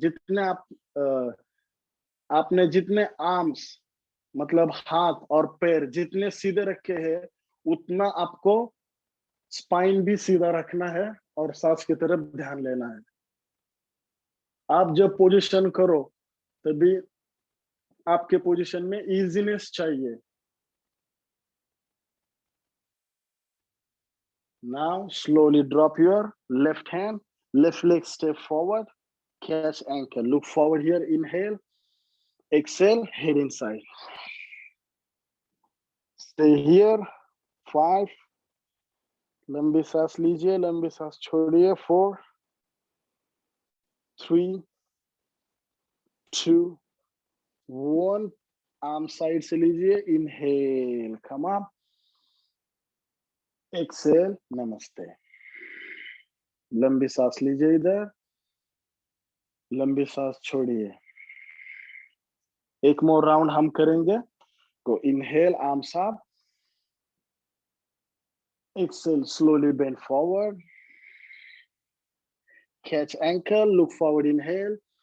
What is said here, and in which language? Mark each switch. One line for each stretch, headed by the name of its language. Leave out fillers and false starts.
Hindi: जितने आपने जितने आर्म्स मतलब हाथ और पैर जितने सीधे रखे हैं उतना आपको स्पाइन भी सीधा रखना है और सांस की तरफ ध्यान लेना है। आप जब पोजीशन करो तभी आपके पोजीशन में इजीनेस चाहिए।
English: Now slowly drop your left hand, left leg step forward, catch ankle, look forward here, inhale, exhale, head inside. Stay here,
Hindi: 5, लंबी सांस लीजिए, लंबी सांस छोड़िए, 4, 3, 2, 1, आर्म साइड से लीजिए,
English: inhale, come up, exhale,
Hindi: नमस्ते। लंबी सांस लीजिए इधर, लंबी सांस छोड़िए। एक मोर राउंड हम करेंगे।
English: तो inhale, arms up. Exhale, slowly bend forward. Catch ankle, look forward, inhale.